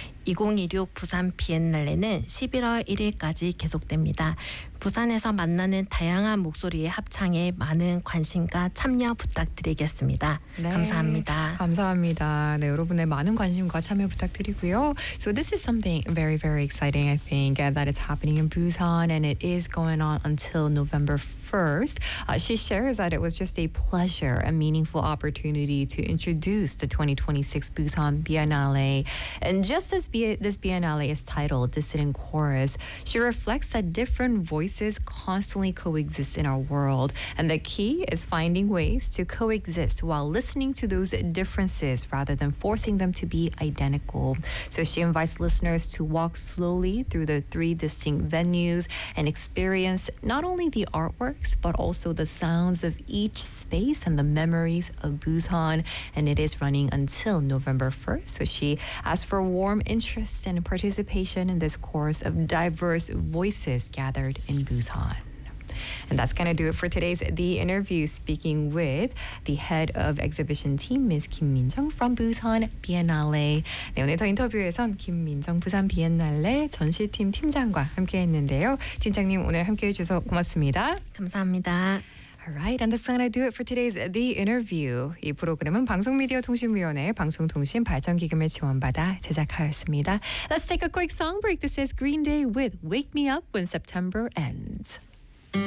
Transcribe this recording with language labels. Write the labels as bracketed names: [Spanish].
[Korean] 2016 부산 비엔날레는 11월 1일까지 계속됩니다. 부산에서 만나는 다양한 목소리의 합창에 많은 관심과 참여 부탁드리겠습니다. 네, 감사합니다. 감사합니다. 네, 여러분의 많은 관심과 참여 부탁드리고요. [English] So this is something very, very exciting, I think, that it's happening in Busan and it is going on until November 1st. She shares that it was just a pleasure, a meaningful opportunity to introduce the 2026 Busan Biennale. And just as this Biennale is titled Dissident Chorus, she reflects that different voices constantly coexist in our world. And the key is finding ways to coexist while listening to those differences rather than forcing them to be identical. So she invites listeners to walk slowly through the three distinct venues and experience not only the artworks, but also the sounds of each space and the memories of Busan. And it is running until November 1st. So she asks for warm interest and participation in this chorus of diverse voices gathered in Busan. And that's going to do it for today's The Interview, speaking with the head of exhibition team, Ms. Kim Min-jung from Busan Biennale. [Korean] 네, 오늘 더 인터뷰에선 김민정 부산 비엔날레 전시팀 팀장과 함께했는데요. 팀장님, 오늘 함께해 주셔서 고맙습니다. 감사합니다. [English] All right, and that's going to do it for today's The Interview. [Korean] 이 프로그램은 방송미디어통신위원회 방송통신발전기금의 지원받아 제작하였습니다. [English] Let's take a quick song break. This is Green Day with Wake Me Up When September Ends.